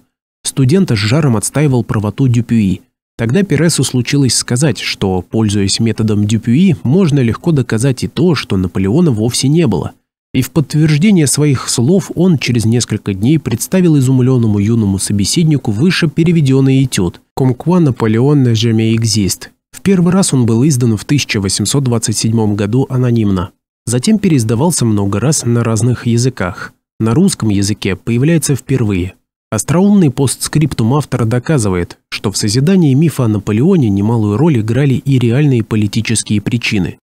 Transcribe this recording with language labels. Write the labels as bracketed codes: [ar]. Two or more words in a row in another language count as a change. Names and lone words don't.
[ru] Студент с жаром отстаивал правоту Дюпюи. Тогда Пересу случилось сказать, что, пользуясь методом Дюпюи, можно легко доказать и то, что Наполеона вовсе не было. И в подтверждение своих слов он через несколько дней представил изумленному юному собеседнику выше переведенный этюд [fr] «Comme quoi Napoléon ne jamais existe». [ru] В первый раз он был издан в 1827 году анонимно. Затем переиздавался много раз на разных языках. На русском языке появляется впервые. Остроумный постскриптум автора доказывает, что в созидании мифа о Наполеоне немалую роль играли и реальные политические причины.